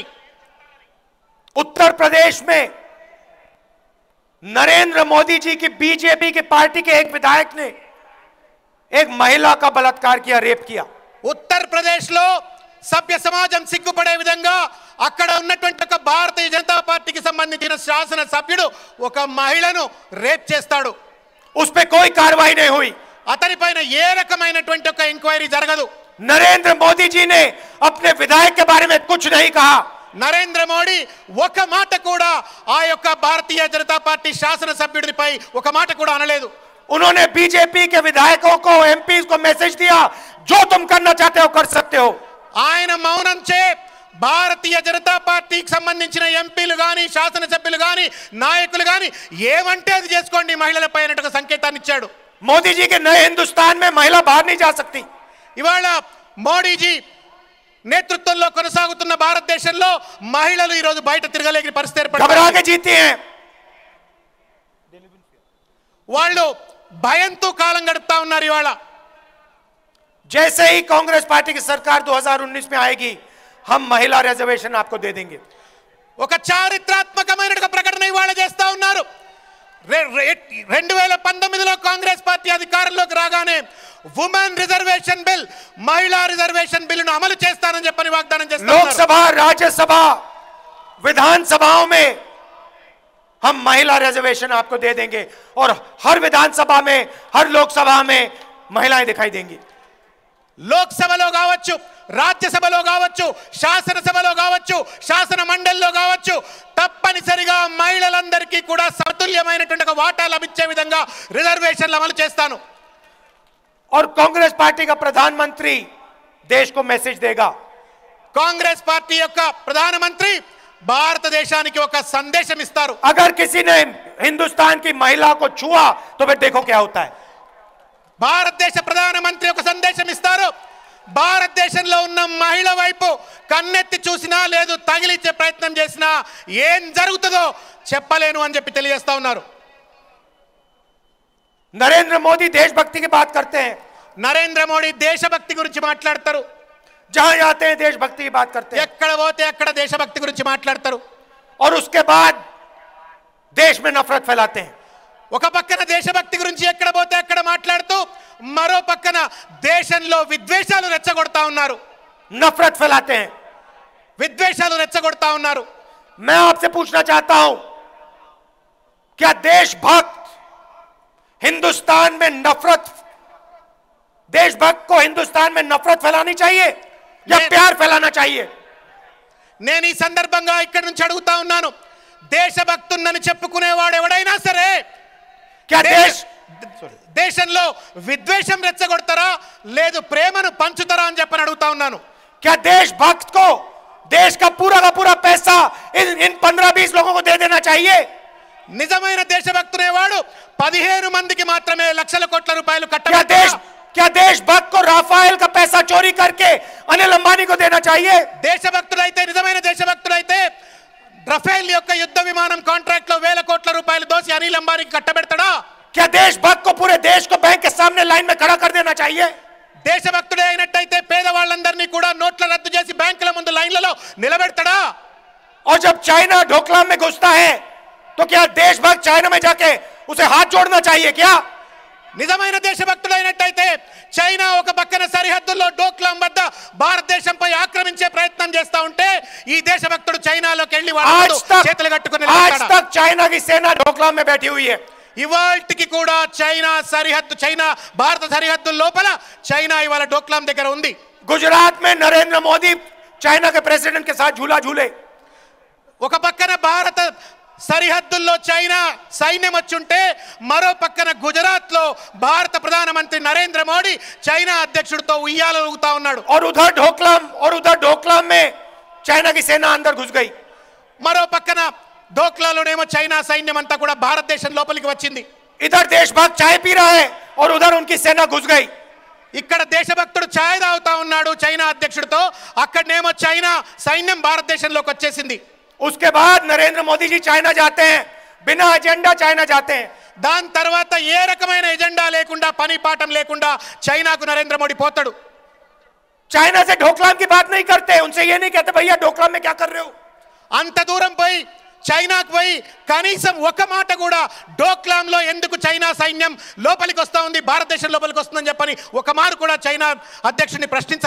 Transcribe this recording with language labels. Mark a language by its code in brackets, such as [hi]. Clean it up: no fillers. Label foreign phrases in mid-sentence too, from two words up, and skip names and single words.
[hi] उत्तर प्रदेश में नरेंद्र मोदी जी की बीजेपी की पार्टी के एक विधायक ने एक महिला का बलात्कार किया, रेप किया. [te] ఉత్తరప్రదేశ్ లో సభ్య సమాజం సిగ్గుపడే విధంగా అక్కడ ఉన్నటువంటి ఒక భారతీయ జనతా పార్టీకి సంబంధించిన శాసన సభ్యుడు ఒక మహిళను రేప్ చేస్తాడు. [hi] उस पे कोई कार्रवाई नहीं हुई. [te] అతనిపైన ఏ రకమైనటువంటి ఒక ఎంక్వైరీ జరగదు. [hi] नरेंद्र मोदी जी ने अपने विधायक के बारे में कुछ नहीं कहा. [te] నరేంద్ర మోడీ ఒక మాట కూడా ఆ యొక్క భారతీయ జనతా పార్టీ శాసన సభ్యుడిపై ఒక మాట కూడా అనలేదు. [hi] उन्होंने बीजेपी के विधायकों को, एमपी को मैसेज दिया, जो तुम करना चाहते हो कर सकते हो. [te] ఆయన మౌనం చే భారతీయ జనతా పార్టీకి సంబంధించిన ఎంపీలు గాని, శాసనసభ్యులు గాని, నాయకులు గాని ఏమంటే అది చేసుకోండి మహిళలపై అన్నట్టుగా సంకేతాన్ని ఇచ్చాడు. [hi] मोदी जी के नए हिंदुस्तान में महिला बाहर नहीं जा सकती. [te] ఇవాళ మోడీజీ నేతృత్వంలో కొనసాగుతున్న భారతదేశంలో మహిళలు ఈ రోజు బయట తిరగలేని పరిస్థితి [hi] घबरा के [te] ఏర్పడింది. [hi] जीती हैं. [te] వాళ్ళు భయంతో కాలం గడుపుతా ఉన్నారు. ఇవాళ [hi] जैसे ही कांग्रेस पार्टी की सरकार 2019 में आएगी, हम महिला रिजर्वेशन आपको दे देंगे. [te] ఒక చారిత్రాత్మకమైన ప్రకటన ఇవాళ చేస్తా ఉన్నారు. 2019లో కాంగ్రెస్ పార్టీ అధికారంలోకి రాగానే [en] women reservation bill, [te] మహిళా రిజర్వేషన్ బిల్లును అమలు చేస్తానని చెప్పని వాగ్దానం చేస్తున్నారు. [hi] लोकसभा, राज्यसभा, विधानसभाओं में हम महिला रिजर्वेशन आपको दे देंगे और हर विधानसभा में, हर लोकसभा में महिलाएं दिखाई देंगी. [te] లోక్సభలో కావచ్చు, రాజ్యసభలో కావచ్చు, శాసనసభలో కావచ్చు, శాసన మండలిలో కావచ్చు, తప్పనిసరిగా మహిళలందరికీ కూడా సమతుల్యమైనటువంటి ఒక వాటా లభించే విధంగా రిజర్వేషన్లు అమలు చేస్తాను. [hi] और कांग्रेस पार्टी का प्रधानमंत्री देश को मैसेज देगा. [te] కాంగ్రెస్ పార్టీ యొక్క ప్రధానమంత్రి భారతదేశానికి ఒక సందేశం ఇస్తారు. [hi] अगर किसी ने हिंदुस्तान की महिला को छुआ तो फिर देखो क्या होता है. [te] భారతదేశ ప్రధానమంత్రి ఒక సందేశం ఇస్తారు. భారతదేశంలో ఉన్న మహిళ వైపు కన్నెత్తి చూసినా లేదు తగిలిచ్చే ప్రయత్నం చేసినా ఏం జరుగుతుందో చెప్పలేను అని చెప్పి తెలియజేస్తా ఉన్నారు. [hi] नरेंद्र मोदी देशभक्ति की बात करते हैं. [te] నరేంద్ర మోడీ దేశభక్తి గురించి మాట్లాడతారు. [hi] जहां जाते हैं देशभक्ति की बात करते हैं. [te] ఎక్కడ పోతే అక్కడ దేశభక్తి గురించి మాట్లాడతారు. [hi] और उसके बाद देश में नफरत फैलाते हैं. [te] ఒక పక్కన దేశభక్తి గురించి ఎక్కడ పోతే అక్కడ మాట్లాడుతూ మరో పక్కన దేశంలో విద్వేషాలు రెచ్చగొడతా ఉన్నారు. [hi] नफरत फैलाते हैं. [te] విద్వేషాలు రెచ్చగొడతా ఉన్నారు. [hi] मैं आपसे पूछना चाहता हूं, क्या देशभक्त हिंदुस्तान में नफरत, देशभक्त को हिंदुस्तान में नफरत फैलानी चाहिए या प्यार फैलाना चाहिए? [te] నేను ఈ సందర్భంగా ఇక్కడి నుంచి అడుగుతా ఉన్నాను, దేశభక్తున్నని చెప్పుకునేవాడు ఎవడైనా సరే [hi] क्या [te] దేశంలో విద్వేషం రెచ్చగొడతారా లేదు ప్రేమను పంచుతారా అని చెప్పని అడుగుతా ఉన్నాను. [hi] क्या देशभक्त को देश का पूरा पैसा इन 15-20 लोगों को दे देना चाहिए? [te] నిజమైన దేశభక్తునేవాడు 15 మందికి మాత్రమే లక్షల కోట్ల రూపాయలు [hi] क्या [te] కట్టబెట్టాడు. [hi] देशभक्त को राफेल का पैसा चोरी करके अनिल अंबानी को देना चाहिए? [te] దేశభక్తుడైతే నిజమైన దేశభక్తుడైతే రఫేల్ యొక్క యుద్ధ విమానం కాంట్రాక్ట్ లో వేల కోట్ల రూపాయలు దోసి అనిల్ అంబానీకి కట్టబెడతాడా? [hi] क्या देशभक्त को पूरे देश को बैंक के सामने लाइन में खड़ा कर देना चाहिए? [te] దేశభక్తుడే అయినట్టయితే పేదవాళ్ళందరినీ కూడా నోట్ల రద్దు చేసి బ్యాంకుల ముందు లైన్లలో నిలబెడతాడా? [hi] और जब चाइना ढोकलाम में घुसता है तो क्या देशभक्त चाइना में जाके उसे हाथ जोड़ना चाहिए क्या? [te] నిజమైన దేశభక్తుడైనట్టయితే చైనా ఒక పక్కన సరిహద్దుల్లో డోక్లాం వద్ద భారతదేశంపై ఆక్రమించే ప్రయత్నం చేస్తా ఉంటే ఈ దేశభక్తుడు చైనాలోకి వెళ్ళి చేతులు కట్టుకుని [hi] आज तक चाइना की सेना ढोकलाम में बैठी हुई है. [te] ఇవాల్టికి కూడా చైనా భారత సరిహద్దు లోపల చైనా ఇవాళ డోక్లాం దగ్గర ఉంది. [hi] गुजरात में नरेंद्र मोदी चाइना के प्रेसिडेंट के साथ झूला झूले. [te] ఒక పక్కన భారత సరిహద్దుల్లో చైనా సైన్యం వచ్చుంటే మరో పక్కన గుజరాత్ లో భారత ప్రధానమంత్రి నరేంద్ర మోడీ చైనా అధ్యక్షుడితో ఉయ్యాలు ఊగుతా ఉన్నాడు. [hi] और उधर ढोकलाम में चाइना की सेना अंदर घुस गई. [te] మరో పక్కన ఢోక్లాలోనేమో చైనా సైన్యం అంతా కూడా భారతదేశం లోపలికి వచ్చింది. [hi] इधर देशभक्त चाय पी रहा है और उधर उनकी सेना घुस गई. [te] ఇక్కడ దేశభక్తుడు ఛాయ్ తాగుతా ఉన్నాడు చైనా అధ్యక్షుడితో, అక్కడనేమో చైనా సైన్యం భారతదేశంలోకి వచ్చేసింది. [hi] उसके बाद नरेंद्र मोदी जी चाइना जाते हैं, बिना एजेंडा चाइना जाते हैं. [te] దాని తర్వాత ఏ రకమైన ఎజెండా లేకుండా పని పాఠం లేకుండా చైనాకు నరేంద్ర మోడీ పోతాడు. [hi] चाइना से ढोकलाम की बात नहीं करते, उनसे ये नहीं कहते भैया ढोकलाम में क्या कर रहे हो. [te] అంత దూరం పోయి చైనాకు పోయి కనీసం ఒక మాట కూడా డోక్లాంలో ఎందుకు చైనా సైన్యం లోపలికి వస్తా ఉంది, భారతదేశం లోపలికి వస్తుందని చెప్పని ఒక మారు కూడా చైనా అధ్యక్షుడిని ప్రశ్నించాలి.